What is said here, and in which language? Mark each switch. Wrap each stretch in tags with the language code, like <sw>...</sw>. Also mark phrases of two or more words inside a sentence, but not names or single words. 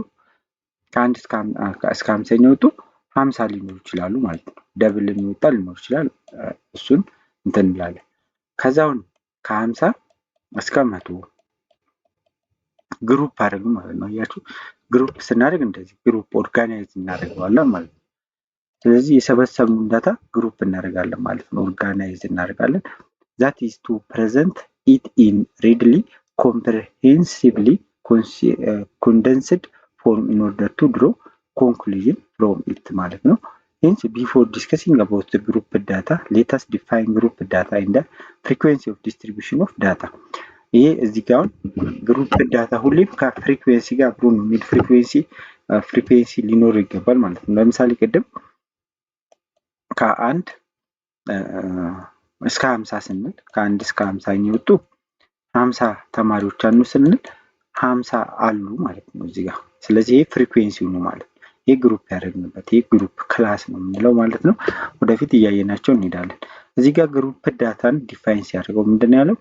<am>ከ1 እስከ 50 የወጡ 50 ሊኖሩ ይችላሉ ማለት ነው። ደብል የሚወጣ ሊኖር ይችላል። እሱን እንትን እንላለን። ከዛውን ከ50 እስከ 100 ግሩፕ አድርገን ማለት ነው። አያችሁ፣ ግሩፕ ስናደርግ እንደዚህ ግሩፕ ኦርጋናይዝ እናደርገዋለን ማለት ነው። ስለዚህ የሰበሰብነውን ዳታ ግሩፕ እናደርጋለን ማለት ነው። ኦርጋናይዝ እናደርጋለን።</am> <en>that is to present it in readily comprehensively condensed form in order to draw conclusion from it</en> <am>ማለት ነው።</am> <en>hence before discussing about the group data let us define group data and the frequency of distribution of data.</en> <am>ይሄ እዚህ ጋር</am> <en>group data</en> <am>ሁሌም ከፍሪኩዌንሲ ጋር አብሮ ነው።</am> <en>mid frequency</en> <am>ሊኖር ይገባል ማለት ነው። ለምሳሌ ቅድም ከ1 እስከ 50 ስንል ከ1 እስከ 50 የወጡ 50 ተማሪዎች አሉ ስንል 50 አሉ ማለት ነው እዚህ ጋር። ስለዚህ ይሄ ፍሪኩዌንሲው ነው ማለት ነው። ይሄ ግሩፕ ያደረግንበት ይሄ</am> <en>group class</en> <am>ነው የምንለው ማለት ነው። ወደፊት እያየናቸው እንሄዳለን። እዚህ ጋር</am> <en>group data define</en> <am>ሲያደርገው ምንድነው ያለው?</am>